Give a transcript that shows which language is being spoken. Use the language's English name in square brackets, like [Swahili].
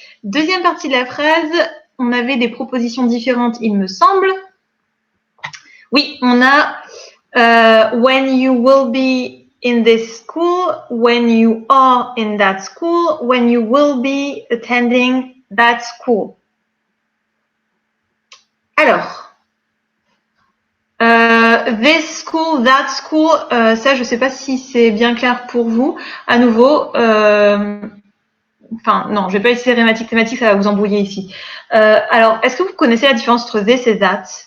[French] Deuxième partie de la phrase, on avait des propositions différentes, il me semble. Oui, on a [English] when you will be in this school, when you are in that school, when you will be attending that school. [French] Alors, [English] this school, that school, [French] ça, je ne sais pas si c'est bien clair pour vous. À nouveau, enfin, non, je ne vais pas utiliser grammatique thématique, ça va vous embrouiller ici. Alors, est-ce que vous connaissez la différence entre this et that?